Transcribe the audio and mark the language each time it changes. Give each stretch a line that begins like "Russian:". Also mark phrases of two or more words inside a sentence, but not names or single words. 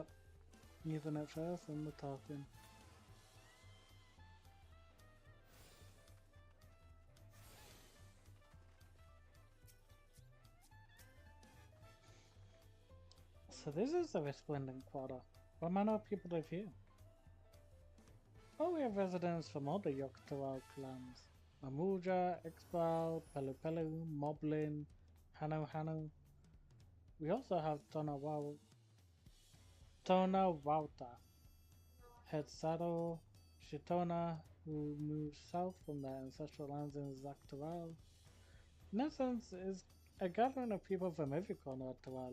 English: Ethernet first and the talking. So this is the Resplendent Quarter. What manner of people live here? Oh, we have residents from all the Yogg-Togth clans. Mamuja, Exbal, Pelu Pelu, Moblin, Hanu Hanu. We also have Tonawauta, Hetzado, Shitona, who moved south from their ancestral lands in Zaktaral. In essence, is a gathering of people from every corner of Taral.